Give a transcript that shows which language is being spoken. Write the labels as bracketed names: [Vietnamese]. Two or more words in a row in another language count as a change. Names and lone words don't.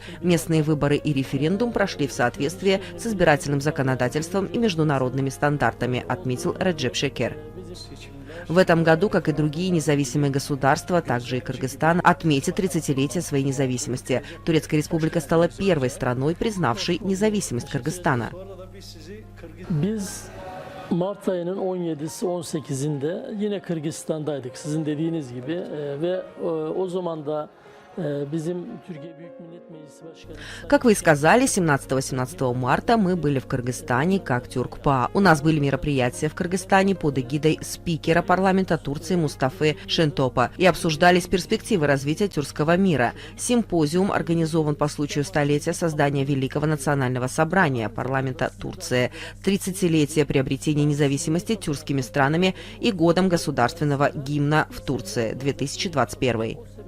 [Russian] Местные выборы и референдум прошли в соответствии с избирательным законодательством и международными стандартами, отметил Реджеп Шекер. В этом году, как и другие независимые государства, также и Кыргызстан, отметит 30-летие своей независимости. Турецкая республика стала первой страной, признавшей независимость Кыргызстана. [Turkish] Mart ayının 17'si 18'inde yine Kırgızistan'daydık sizin dediğiniz gibi ve o zaman da bizim Türkiye Büyük Millet Meclisi Başkanı. [Russian] Как вы и сказали, 17-18 марта мы были в Кыргызстане как Тюркпа. У нас были мероприятия в Кыргызстане под эгидой спикера парламента Турции Мустафы Шентопа и обсуждались перспективы развития тюркского мира. Симпозиум организован по случаю столетия создания Великого национального собрания парламента Турции, 30-летия приобретения независимости тюркскими странами и годом государственного гимна в Турции 2021.